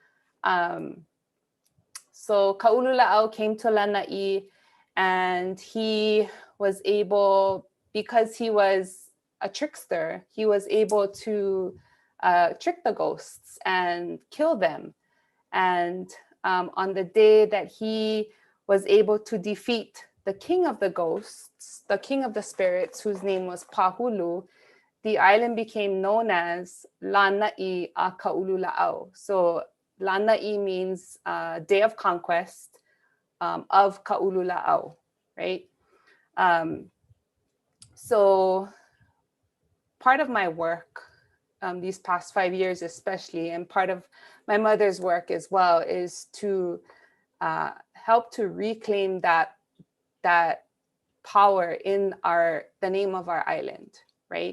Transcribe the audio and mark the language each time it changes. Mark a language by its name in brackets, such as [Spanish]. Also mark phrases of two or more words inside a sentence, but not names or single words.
[English] So Kaululaau came to Lānaʻi, and he was able, because he was a trickster, he was able to trick the ghosts and kill them. And on the day that he was able to defeat the king of the ghosts, the king of the spirits, whose name was Pahulu, the island became known as Lānaʻi a Kaululaau. So Lānaʻi means day of conquest of Kaululaau, right? So part of my work these past 5 years especially, and part of my mother's work as well, is to help to reclaim that power in the name of our island, right?